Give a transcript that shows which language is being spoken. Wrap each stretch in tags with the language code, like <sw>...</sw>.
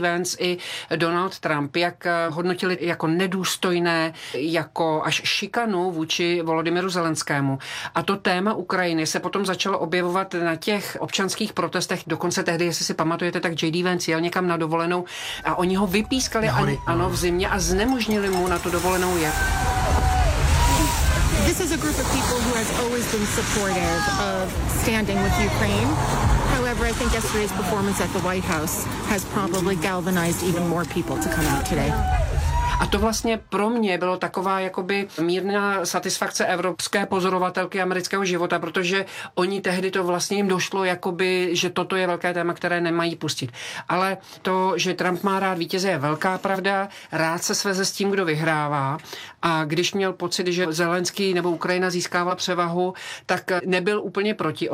<cs>Vance i Donald Trump, jak hodnotili jako nedůstojné, jako až šikanu vůči Volodymyru Zelenskému. A to téma Ukrajiny se potom začalo objevovat na těch občanských protestech, dokonce tehdy, jestli si pamatujete, tak J.D. Vance jel někam na dovolenou a oni ho vypískali a, ano, v zimě a znemožnili mu na tu dovolenou jet.</cs> <en>This is a group of people who has always been supportive of standing with Ukraine. However, I think yesterday's performance at the White House has probably galvanized even more people to come out today.</en> <cs>A to vlastně pro mě bylo taková jakoby mírná satisfakce evropské pozorovatelky amerického života, protože oni tehdy to vlastně jim došlo jakoby, že toto je velké téma, které nemají pustit. Ale to, že Trump má rád vítěze, je velká pravda, rád se sveze s tím, kdo vyhrává a když měl pocit, že Zelenský nebo Ukrajina získává převahu, tak nebyl úplně proti.</cs>